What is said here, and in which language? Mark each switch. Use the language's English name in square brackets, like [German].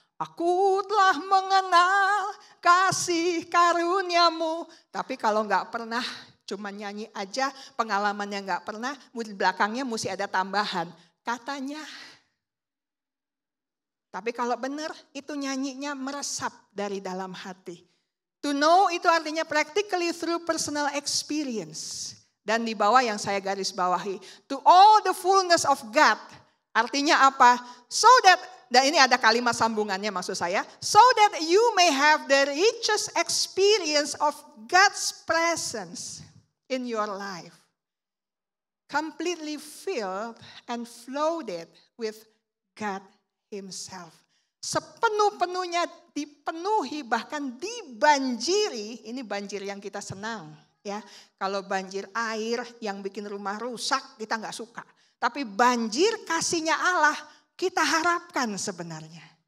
[Indonesian] Aku telah mengenal kasih karuniamu. Tapi kalau nggak pernah cuma nyanyi aja, pengalamannya nggak pernah, di belakangnya mesti ada tambahan. Katanya. Tapi kalau benar itu nyanyinya meresap dari dalam hati. [English] To know [Indonesian] itu artinya [English] practically through personal experience. [Indonesian] Dan di bawah yang saya garis bawahi. [English] To all the fullness of God. [Indonesian] Artinya apa? [English] So that, [Indonesian] dan ini ada kalimat sambungannya maksud saya. [English] So that you may have the richest experience of God's presence in your life. Completely filled and flooded with God Himself. [Indonesian] Sepenuh-penuhnya dipenuhi bahkan dibanjiri. Ini banjir yang kita senang. Ya, kalau banjir air yang bikin rumah rusak kita nggak suka. Tapi banjir kasihnya Allah kita harapkan sebenarnya.